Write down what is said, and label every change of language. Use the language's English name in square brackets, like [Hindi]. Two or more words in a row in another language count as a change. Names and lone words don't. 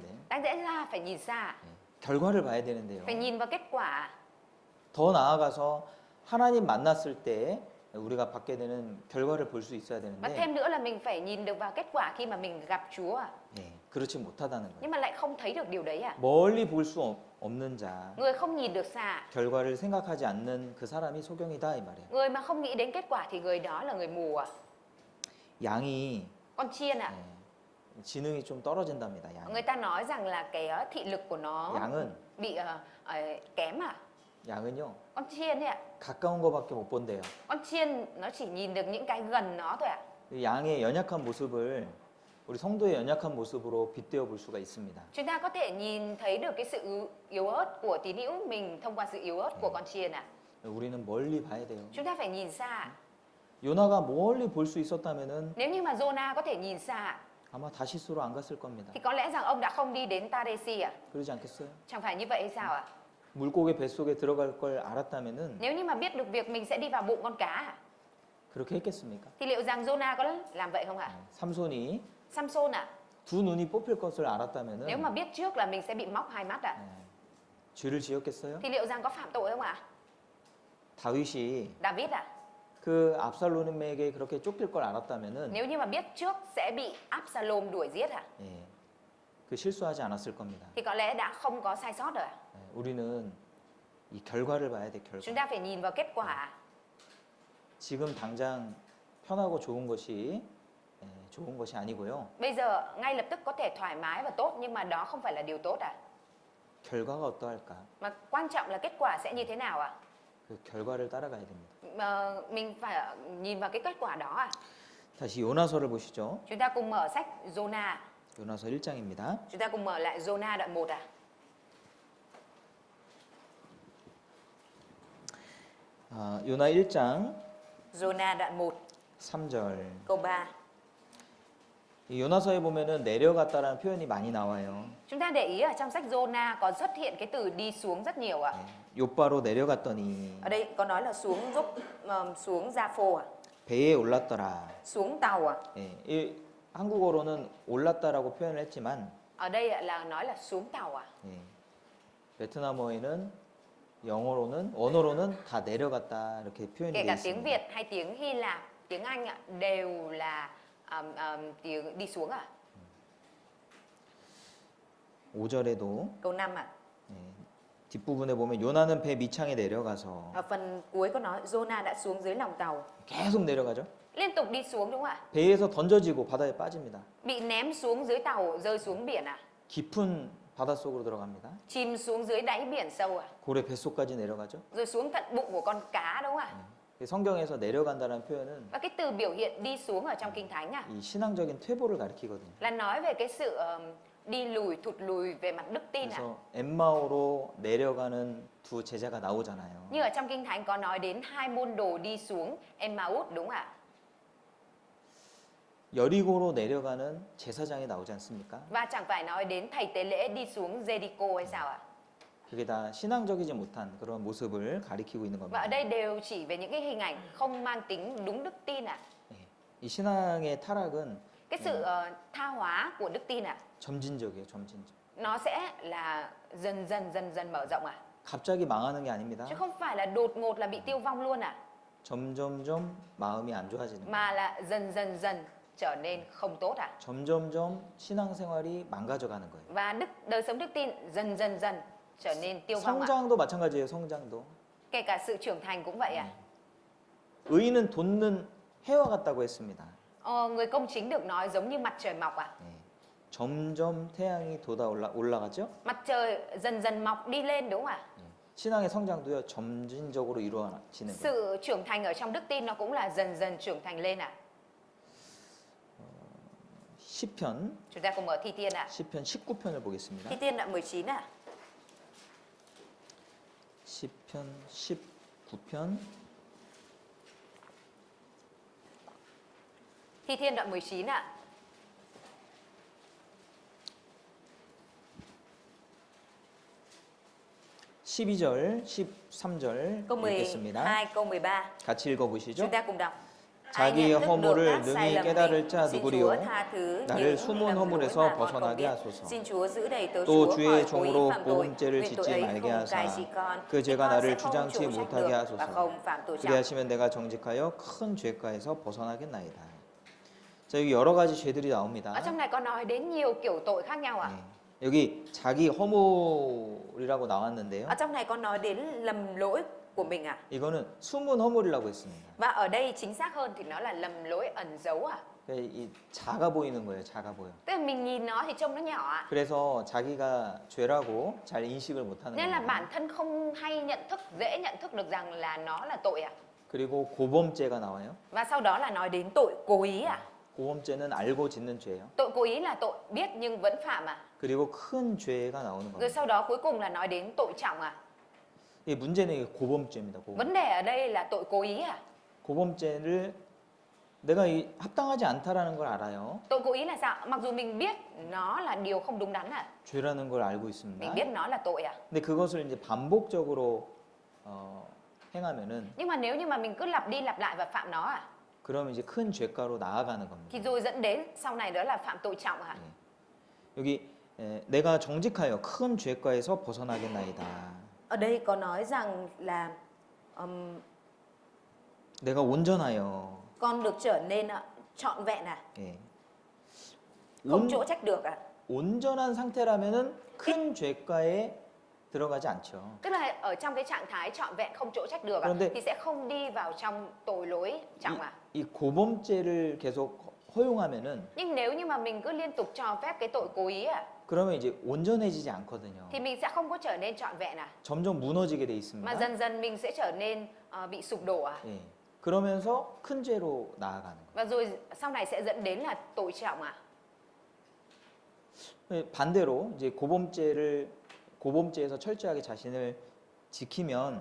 [Vietnamese] Đáng lẽ ra phải nhìn xa, [Korean] 결과를 봐야 되는데요. [Vietnamese] phải nhìn vào kết quả. [Korean] 더 나아가서 하나님 만났을 때 우리가 받게 되는 결과를 볼 수 있어야 [Vietnamese] Và [Korean] 되는데 [Vietnamese] thêm nữa là mình phải nhìn được vào kết quả khi mà mình gặp Chúa ạ. [Korean] 네, 그렇지 못하다는 거예요. [Vietnamese] Nhưng mà lại không thấy được điều đấy ạ. [Korean] 멀리 볼 수 없는 자, [Vietnamese] Người không nhìn được xa, [Korean] 결과를 생각하지 않는 그 사람이 소경이다 이 말이에요. [Vietnamese] người mà không nghĩ đến kết quả thì người đó là người mù ạ. [Korean] 양이 [Vietnamese] Con chiên ạ. [Korean] 지능이 좀 떨어진답니다. 양. [Vietnamese] Người ta nói rằng là cái thị lực của nó [Korean] 양은 [Vietnamese] bị kém ạ. [Korean] 양은요 [Vietnamese] Con chiên ấy ạ. [Korean] 가까운 거밖에 못 본대요. [Vietnamese] Con chiên nó chỉ nhìn được những cái gần nó thôi ạ. [Korean] 이 양의 연약한 모습을 우리 성도의 연약한 모습으로 빗대어 볼 수가 있습니다. [Vietnamese] Chúng ta có thể nhìn thấy được cái sự yếu ớt của tín hữu mình thông qua sự yếu ớt của con chiên ạ. [Korean] 우리는 멀리 봐야 돼요. [Vietnamese] Chúng ta phải nhìn xa. [Korean] 요나가 멀리 볼 수 있었다면은 [Vietnamese] Nếu như mà Jonah có thể nhìn xa [Korean] 아마 다시스로 안 갔을 겁니다. [Vietnamese] thì có lẽ rằng ông đã không đi đến Tadesi ạ. [Korean] 그러지 않겠어요? [Vietnamese] Chẳng phải như vậy hay sao ạ? [Korean] 물고기 뱃속에 들어갈 걸 알았다면은 [Vietnamese] Nếu như mà biết được việc mình sẽ đi vào bụng con cá ạ, [Korean] 그렇게 했겠습니까? [Vietnamese] thì liệu rằng Jonah có làm vậy không ạ? [Korean] 삼손이 [Vietnamese] Samson ạ, [Korean] 두 눈이 뽑힐 것을 [Vietnamese] nếu [Korean] 알았다면은 [Vietnamese] mà biết trước là mình sẽ bị móc hai mắt ạ, [Korean] 죄를 지었겠어요? [Vietnamese] thì liệu rằng có phạm tội không ạ? [Korean] 다윗이 [Vietnamese] David ạ, [Korean] 그 압살롬에게 그렇게 쫓길 걸 알았다면은 [Vietnamese] nếu như mà biết trước sẽ bị Absalom đuổi giết ạ, [Korean] 예, 그 실수하지 않았을 겁니다. [Vietnamese] thì có lẽ đã không có sai sót rồi ạ. [Korean] 우리는 이 결과를 봐야 돼, 결과. [Vietnamese] Chúng ta phải nhìn vào kết quả. [Korean] 지금 당장 편하고 좋은 것이 좋은 것이 아니고요. [Vietnamese] Bây giờ ngay lập tức có thể thoải mái và tốt, nhưng mà đó không phải là điều tốt ạ. [Korean] 결과가 어떠할까? [Vietnamese] Mà quan trọng là kết quả sẽ như thế nào ạ? [Korean] 그 결과를 따라가야 됩니다. [Vietnamese] Mà mình phải nhìn vào cái kết quả đó ạ. [Korean] 다시 요나서를 보시죠. [Vietnamese] Chúng ta cùng mở sách Jonah. [Korean] 요나서 1장입니다. [Vietnamese] Chúng ta cùng mở lại Jonah đoạn 1 ạ. [Korean] 요나 1장 [Vietnamese] Jonah đoạn 1 [Korean] 3절. [Vietnamese] câu 3. [Korean] 이 요나서에 보면은 내려갔다라는 표현이 많이 나와요. [Vietnamese] Chúng ta để ý ở trong sách Jonah có xuất hiện cái từ đi xuống rất nhiều ạ. [Korean] 요바로 내려갔더니 [Vietnamese] Ở đây có nói là xuống xuống Gia-phô ạ, [Korean] 배에 올랐더라. [Vietnamese] xuống tàu ạ. [Korean] 예, 이 한국어로는 올랐다라고 표현을 했지만 [Vietnamese] Ở đây ạ là nói là xuống tàu ạ. [Korean] 예, 베트남어에는 영어로는 언어로는 다 내려갔다 이렇게 표현이 [Vietnamese] Kể [Korean] 되어 [Vietnamese] cả tiếng [Korean] 있습니다. [Vietnamese] Việt hay tiếng Hy Lạp, tiếng Anh ạ đều là tiếng đi xuống ạ. [Korean] 5절에도 [Vietnamese] Câu 5 ạ. [Korean] 뒷부분에 보면 요나는 배 밑창에 내려가서 [Vietnamese] Ở phần cuối có nói Jonah đã xuống dưới lòng tàu, [Korean] 계속 내려가죠. [Vietnamese] liên tục đi xuống đúng không ạ? [Korean] 배에서 던져지고 바다에 빠집니다. [Vietnamese] Bị ném xuống dưới tàu, rơi xuống biển ạ. [Korean] 깊은 바닷속으로 들어갑니다. [Vietnamese] Chìm xuống dưới đáy biển sâu ạ. [Korean] 고래 뱃속까지 내려가죠. [Vietnamese] Rồi xuống tận bụng của con cá đúng không ạ? [Korean] 성경에서 내려간다는 표현은 [Vietnamese] Và cái từ biểu hiện đi xuống ở trong Kinh Thánh ạ [Korean] 이 신앙적인 퇴보를 가리키거든요. [Vietnamese] là nói về cái sự đi lùi, thụt lùi về mặt đức tin ạ. [Korean] 그래서 엠마오로 내려가는 두 제자가 나오잖아요. [Vietnamese] Như ở trong Kinh Thánh có nói đến hai môn đồ đi xuống Emmaus đúng không ạ? [Korean] 여리고로 내려가는 제사장이 나오지 않습니까? [Vietnamese] Và chẳng phải nói đến thầy tế lễ đi xuống Jericho hay sao ạ? [Korean] 그게 다 신앙적이지 못한 그런 모습을 가리키고 있는 [Vietnamese] Và ở [Korean] 겁니다. [Vietnamese] đây đều chỉ về những cái hình ảnh không mang tính đúng đức tin ạ. [Korean] 예, 이 신앙의 타락은 [Vietnamese] Cái sự tha hóa của đức tin ạ, [Korean] 점진적이에요, 점진적. [Vietnamese] nó sẽ là dần dần mở rộng ạ. [Korean] 갑자기 망하는 게 아닙니다. [Vietnamese] Chứ không phải là đột ngột là bị tiêu vong luôn ạ, [Korean] 점점점 마음이 안 좋아지는 거예요. [Vietnamese] mà là dần trở nên không tốt ạ. [Korean] 점점점 신앙생활이 망가져가는 거예요. [Vietnamese] Và đời sống đức tin dần trở nên tiêu vong ạ. [Korean] 성장도 마찬가지예요, 성장도. [Vietnamese] Kể cả sự trưởng thành cũng vậy ạ. [Korean] 의인은 돋는 해와 같다고 했습니다. [Vietnamese] Người công chính được nói giống như mặt trời mọc ạ. [Korean] 예, 점점 태양이 돋아 올라가죠. [Vietnamese] Mặt trời dần mọc đi lên đúng không ạ? [Korean] 신앙의 성장도요 점진적으로 이루어지는 거예요. [Vietnamese] Sự trưởng thành ở trong đức tin nó cũng là dần dần trưởng thành lên ạ. [Korean] 시편 [Vietnamese] Chúng ta cùng mở Thi Thiên ạ. [Korean] 시편 19편을 보겠습니다. [Vietnamese] Thi Thiên đoạn 19 ạ. [Korean] 시편 19편 [Vietnamese] Thi Thiên đoạn 19 ạ. [Korean] 12절, 13절 [Vietnamese] Câu [Korean] 읽겠습니다. [Vietnamese] 12, câu 13. [Korean] 같이 읽어보시죠. [Vietnamese] Chúng ta cùng đọc. [Korean] 자기의 [Vietnamese] Ai nhận thức được [Korean] 허물을 [Vietnamese] các sai [Korean] 능히 [Vietnamese] lầm [Korean] 깨달을 [Vietnamese] mình, [Korean] 자 [Vietnamese] xin [Korean] 누구리요? [Vietnamese] Chúa tha thứ [Korean] 나를 [Vietnamese] những [Korean] 숨은 [Vietnamese] lầm lỗi [Korean] 허물에서 [Vietnamese] mà con không [Korean] 벗어나게 [Vietnamese] biết. [Korean] 하소서. [Vietnamese] Xin Chúa giữ đầy tớ [Korean] 또 [Vietnamese] Chúa [Korean] 주의 [Vietnamese] khỏi cố ý [Korean] 종으로 [Vietnamese] phạm tội, [Korean] 보응죄를 [Vietnamese] vì tội [Korean] 짓지 [Vietnamese] ấy [Korean] 말게 [Vietnamese] không cai [Korean] 하사 [Vietnamese] trị con, [Korean] 그 [Vietnamese] thì [Korean] 죄가 [Vietnamese] con [Korean] 나를 [Vietnamese] sẽ không [Korean] 주장치 [Vietnamese] trổ trách [Korean] 못하게 [Vietnamese] được và [Korean] 하소서. [Vietnamese] không phạm tội trọng. [Korean] 그리하시면 내가 정직하여 큰 죄가에서 벗어나겠나이다. 자, 여기 여러 가지 죄들이 나옵니다. [Vietnamese] Ở trong này có nói đến nhiều kiểu tội khác nhau ạ. [Korean] 네. 여기 자기 허물이라고 나왔는데요. [Vietnamese] Ở trong này có nói đến lầm lỗi của mình ạ. [Korean] 이거는 숨은 허물이라고 했습니다. [Vietnamese] Và ở đây chính xác hơn thì nó là lầm lỗi ẩn giấu ạ. [Korean] 이 작아 보이는 거예요. 작아 보여. [Vietnamese] Tức là mình nhìn nó thì trông nó nhỏ ạ. [Korean] 그래서 자기가 죄라고 잘 인식을 못하는 [Vietnamese] Nên là [Korean] 거예요. [Vietnamese] bản thân không hay nhận thức, dễ nhận thức được rằng là nó là tội ạ. [Korean] 그리고 고범죄가 나와요. [Vietnamese] Và sau đó là nói đến tội cố ý ạ. [Korean] 고범죄는 알고 짓는 죄예요. [Vietnamese] Tội cố ý là tội biết nhưng vẫn phạm ạ. [Korean] 그리고 큰 죄가 나오는 [Vietnamese] Rồi [Korean] 겁니다. [Vietnamese] sau đó cuối cùng là nói đến tội trọng ạ. [Korean] 이 문제는 이게 고범죄입니다. 고범. [Vietnamese] Vấn đề ở đây là tội cố ý ạ. [Korean] 고범죄를 내가 합당하지 않다라는 걸 알아요. [Vietnamese] Tội cố ý là sao? Mặc dù mình biết nó là điều không đúng đắn ạ. [Korean] 죄라는 걸 알고 [Vietnamese] Mình [Korean] 있습니다. [Vietnamese] biết nó là tội ạ. [Korean] 근데 그것을 이제 반복적으로 행하면은 [Vietnamese] Nhưng mà nếu như mà mình cứ lặp đi lặp lại và phạm nó ạ, [Korean] 그러면 이제 큰 죄가로 나아가는 [Vietnamese] thì [Korean] 겁니다. [Vietnamese] rồi dẫn đến sau này đó là phạm tội trọng ạ. [Korean] 여기 내가 정직하여 큰 죄가에서 벗어나겠나이다. [Vietnamese] Ở đây có nói rằng là [Korean] 내가 온전하여 [Vietnamese] con được trở nên trọn vẹn ạ, [Korean] 예. [Vietnamese] không [Korean] 온, [Vietnamese] chỗ trách được ạ. [Korean] 온전한 상태라면은 큰 죄가에 들어가지 않죠. [Vietnamese] Tức là ở trong cái trạng thái trọn vẹn không chỗ trách được ạ, [Korean] 그런데 [Vietnamese] thì sẽ không đi vào trong tội lỗi trọng ạ. [Korean] 이 고범죄를 계속 허용하면은 [Vietnamese] Nhưng nếu như mà mình cứ liên tục cho phép cái tội cố ý ạ, [Korean] 그러면 이제 온전해지지 않거든요. [Vietnamese] thì mình sẽ không có trở nên trọn vẹn ạ, [Korean] 점점 무너지게 돼 [Vietnamese] mà [Korean] 있습니다. [Vietnamese] dần dần mình sẽ trở nên bị sụp đổ ạ. [Korean] 예. 그러면서 큰 죄로 나아가는 거예요. [Vietnamese] Và rồi sau này sẽ dẫn đến là tội trọng ạ. [Korean] 반대로 이제 고범죄에서 철저하게 자신을 지키면